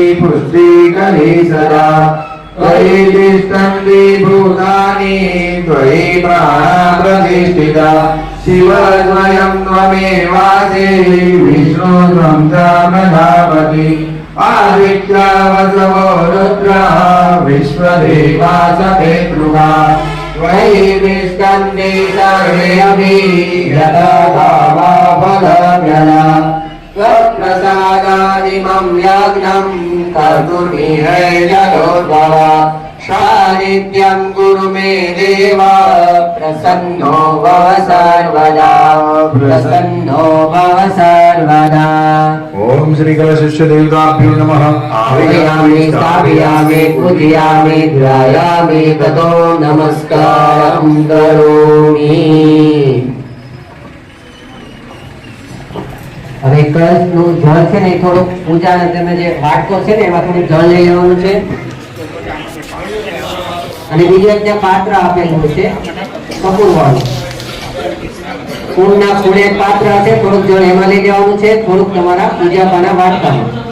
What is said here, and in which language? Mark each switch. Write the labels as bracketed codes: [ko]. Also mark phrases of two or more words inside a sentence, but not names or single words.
[sa] પુષ્ટિ કરી સદા ત્વયિ તિષ્ઠન્તિ ભૂતાની ત્વયિ પ્રાણા પ્રતિષ્ઠિતા શિવ સ્વયં ત્વમેવાસી વિષ્ણુ ત્વં ચ પ્રજાપતિ આદિત્ય વસવો રુદ્ર વિશ્વદેવા સપેતૃકા त्वयि तिष्ठन्ति सर्वे अपि यथा फलव्यया त्वत्प्रसादादिमं यज्ञं कर्तुमिह जगोद्भव सानिध्यं कुरु मे देव प्रसन्नो भव सर्वदा प्रसन्नो भव सर्वदा. ओम ओम श्री कलशिष्य देवताभ्यो नमः आवाहयामि स्थापयामि पूजयामि ध्यायामि ततो नमस्कारं करोमि। [gu] હવે કળશનું જળ છે ને એ થોડુંક પૂજાને તમે જે વાટકો છે ને એમાં થોડું જળ લઈ લેવાનું છે અને બીજું એક ત્યાં પાત્ર આપેલું છે કપૂરવાળું કુંડના ખૂણે એક પાત્ર હશે થોડુંક જળ એમાં લઈ લેવાનું છે થોડુંક તમારા પૂજાપાના વાટકામાં